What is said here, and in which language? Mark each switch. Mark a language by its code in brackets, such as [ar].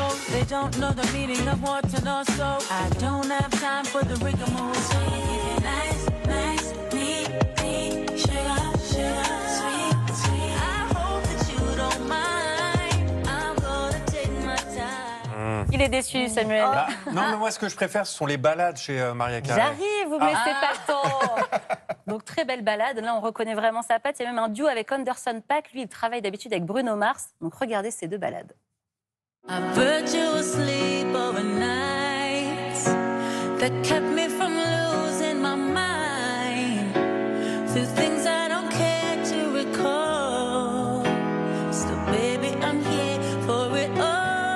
[en] They don't know the meaning of what to know, so I don't have time for the rigmarole. Nice, nice, me, sugar, sugar, sweet, sweet. I hope that you don't mind. I'm gonna take my time. [fr] Il est déçu, [en] Samuel. [fr] Non, mais moi, ce que je préfère, ce sont les ballades chez Maria Carey. J'arrive, vous me laissez pas le temps. Donc, très belle balade. Là, on reconnaît vraiment sa patte. Il y a même un duo avec Anderson .Paak. Lui, il travaille d'habitude avec Bruno Mars. Donc, regardez ces 2 balades. [en] I put you asleep overnight. That kept me from losing my mind. Through things I don't care to recall. So baby, I'm here for it all.